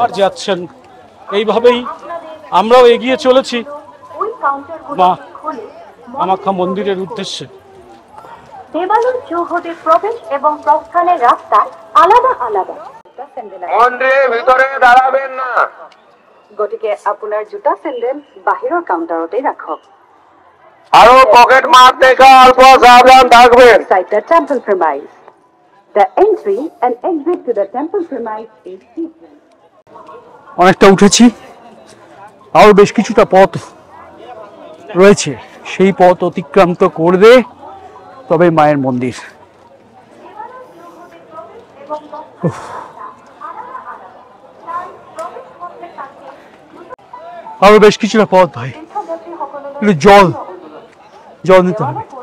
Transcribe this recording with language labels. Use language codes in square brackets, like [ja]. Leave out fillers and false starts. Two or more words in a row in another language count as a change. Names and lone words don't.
[bn] আবার যাচ্ছেন। এইভাবেই আমরাও এগিয়ে চলেছি মা কামাখ্যা মন্দিরের উদ্দেশ্যে। দেবালয় চৌহদে প্রবেশ এবং প্রস্থানের রাস্তা আলাদা আলাদা। মন্দিরের ভিতরে দাঁড়াবেন না, [as] গতিকে আপোনাৰ জোতা চেন্ডেল বাহিৰৰ কাউণ্টাৰতে ৰাখক। [bn] আরো পকেট মার থেকে অল্প সাবধান থাকবেন। [en] Inside the temple premise. The entry and exit to the temple premise is different. [bn] অনেকটা উঠেছি, আরো বেশ কিছুটা পথ রয়েছে, সেই পথ অতিক্রান্ত করবে তবে মায়ের মন্দির। আরো বেশ কিছুটা পথ ভাই, একটু জল নিতে হবে।